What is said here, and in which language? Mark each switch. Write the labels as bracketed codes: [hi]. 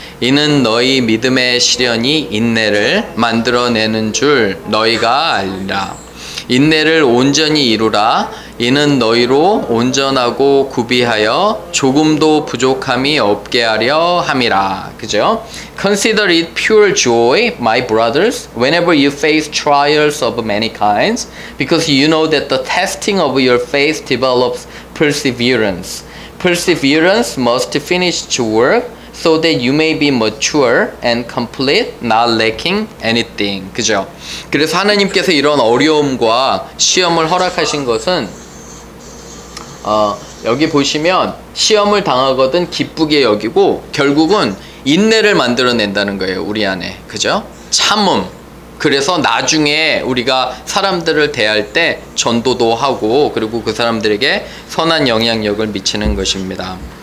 [ko] 이는 너희 믿음의 시련이 인내를 만들어내는 줄 너희가 알리라. 인내를 온전히 이루라. 이는 너희로 온전하고 구비하여 조금도 부족함이 없게 하려 함이라. 그죠? [en] Consider it pure joy, my brothers, whenever you face trials of many kinds, because you know that the testing of your faith develops perseverance. Perseverance must finish its work, so that you may be mature and complete, not lacking anything. [ko] 그죠? 그래서 하나님께서 이런 어려움과 시험을 허락하신 것은 여기 보시면 시험을 당하거든 기쁘게 여기고 결국은 인내를 만들어낸다는 거예요. 우리 안에. 그죠? 참음. 그래서 나중에 우리가 사람들을 대할 때 전도도 하고 그리고 그 사람들에게 선한 영향력을 미치는 것입니다.